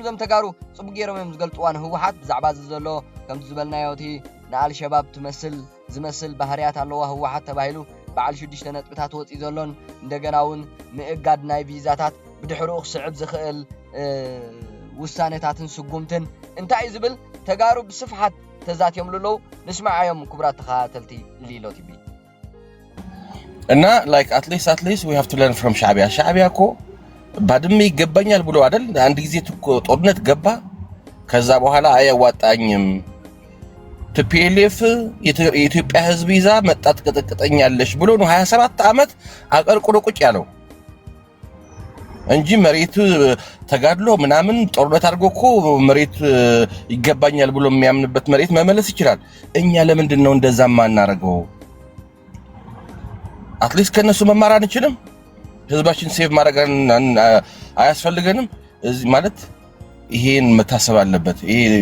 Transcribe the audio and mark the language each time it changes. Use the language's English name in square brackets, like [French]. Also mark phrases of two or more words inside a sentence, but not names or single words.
[Tigrinya] ዞም ተጋሩ ጽቡቕ ጌሮም እዮም ዝገልጥዋን ህወሓት ብዛዕባ ዘሎ ከምቲ ዝበልናዮ እቲ ንኣልሸባብ ዝመስል ባህርያት ኣለዋ ህወሓት ተባሂሉ በዓል 6 ነጥብታት ወፂ ዘሎን እንደገና እውን ምእጋድ ናይ ቪዛታት ብድሕሪኡ ክስዕብ ዝኽእል ውሳነታትን ስጉምትን እንታይ እዩ ዝብል ተጋሩ ብስፍሓት ተዛትዮም ልለው ንስምዓዮም ክቡራት ተኸታተልቲ ሊሎት ይብል [Amharic] እና [English] like at least we have to learn from [Amharic] ሻዕብያ እኮ ባድመ ይገባኛል ብሎ አይደል አንድ ጊዜ ጦርነት ገባ ከዛ በኋላ አያዋጣኝም TPLF የኢትዮጵያ ህዝብ ይዛ መጣት ቀጠቀጠኛለሽ ብሎ ነው 27 ዓመት አቀርቅሮ ቁጭ ያለው እንጂ መሬቱ ተጋድሎ ምናምን ጦርነት አድርጎ እኮ መሬት ይገባኛል ብሎ የሚያምንበት መሬት መመለስ ይችላል እኛ ለምንድን ነው እንደዛ ማናረገው [English] at least [Amharic] ከነሱ መማር አንችልም ህዝባችን ሴቭ ማድረግ አያስፈልገንም ማለት ይሄን መታሰብ አለበት ይሄ